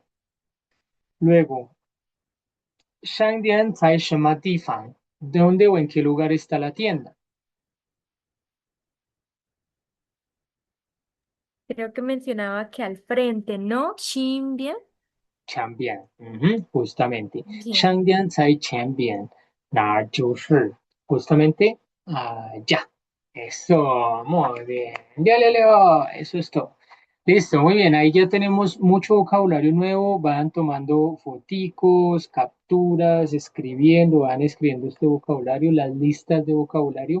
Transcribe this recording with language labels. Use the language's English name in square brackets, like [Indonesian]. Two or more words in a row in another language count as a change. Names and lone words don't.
[Chinese] Luego, 商店在什么地方. [Spanish] ¿Dónde o en qué lugar está la tienda? Creo que mencionaba que al frente, ¿no? Xinbian. [Chinese] 前边 ，justamente， [Spanish] Bien. [Chinese] 商店在前边，那儿就是 [Spanish] justamente allá. Eso, muy bien. Leo, eso es todo. Listo, muy bien. Ahí ya tenemos mucho vocabulario nuevo. Van tomando foticos, capturas, escribiendo, van escribiendo este vocabulario, las listas de vocabulario.